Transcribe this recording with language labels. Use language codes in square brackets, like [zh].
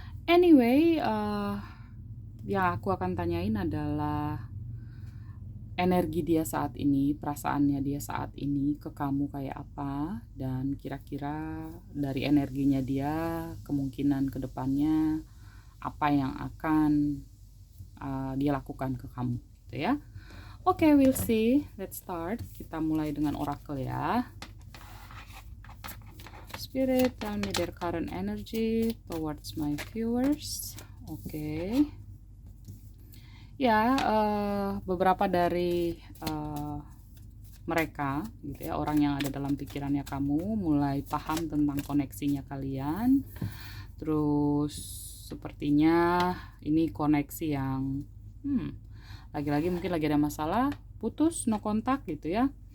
[id] Anyway, yang aku akan tanyain adalah energi dia saat ini, perasaannya dia saat ini ke kamu kayak apa, dan kira-kira dari energinya dia kemungkinan ke depannya apa yang akan dia lakukan ke kamu gitu ya. Oke, [en] we'll see. Let's start. [id] Kita mulai dengan oracle ya. [en] Spirit, tell me their current energy towards my viewers. Oke. [id] Ya, beberapa dari mereka gitu ya, orang yang ada dalam pikirannya kamu mulai paham tentang koneksinya kalian. Terus sepertinya ini koneksi yang lagi-lagi mungkin lagi ada masalah, putus, no kontak gitu ya.